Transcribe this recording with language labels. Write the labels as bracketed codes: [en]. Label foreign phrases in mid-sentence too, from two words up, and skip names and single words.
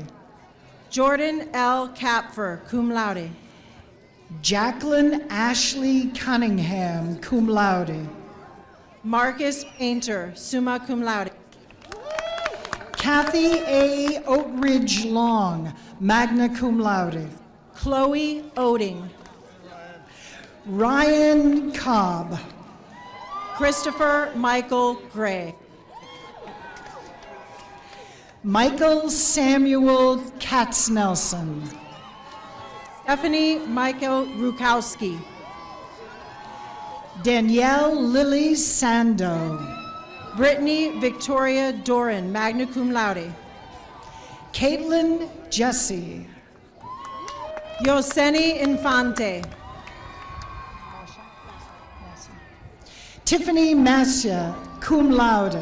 [en] Jordan L. Kapfer, [la] cum laude. [en] Jacqueline Ashley Cunningham, [la] cum laude. [en] Marcus Painter, [la] summa cum laude. [en] Kathy A. Oatridge Long, [la] magna cum laude. [en] Chloe Oding. Ryan Cobb. Christopher Michael Gray. Michael Samuel Katznelson. Stephanie Michael Rukowski. Danielle Lily Sando. Brittany Victoria Doran, [la] magna cum laude. [en] Caitlin Jesse. Yoseni Infante. Tiffany Massia, [la] cum laude.